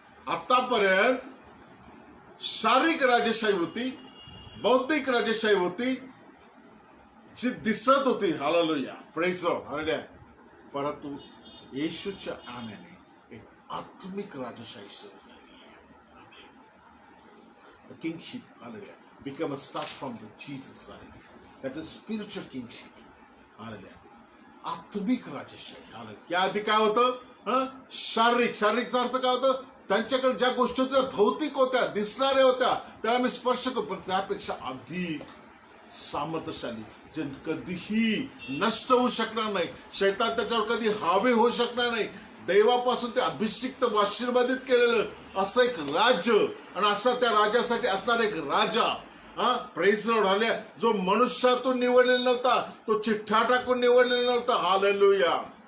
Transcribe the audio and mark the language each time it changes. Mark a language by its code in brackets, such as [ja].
[mr] आतापर्यंत शारीरिक राजेशाही होती, बौद्धिक राजेशाही होती, जी दिसत होती. Hallelujah. [en] Praise the Lord. [mr] Hallelujah. परंतु येशूच्या आण्याने एक आत्मिक राजशाही सुरू झाली आहे. [en] The kingship, hallelujah, become a start from the Jesus, hallelujah. That is spiritual kingship, hallelujah. [mr] आत्मिक राजशाही, hallelujah. या आधी काय होतं? शारीरिकचा अर्थ काय होतं? त्यांच्याकडे ज्या गोष्टी होत्या भौतिक होत्या, दिसणाऱ्या होत्या, त्याला मी स्पर्श करतो, पण त्यापेक्षा अधिक सामर्थ्यशाली, जे कधीही नष्ट होऊ शकणार नाही, शैतान त्याच्यावर कधी हावी होऊ शकणार नाही, देवापासून ते अभिषिक्त व आशीर्वादित केलेलं असं एक राज्य, आणि असा त्या राजासाठी असणारा एक राजा, [en] praise the Lord, [mr] हालेलुया, जो मनुष्यातून निवडलेला नव्हता, तो चिठ्ठ्या टाकून निवडलेला नव्हता. हालेलुया.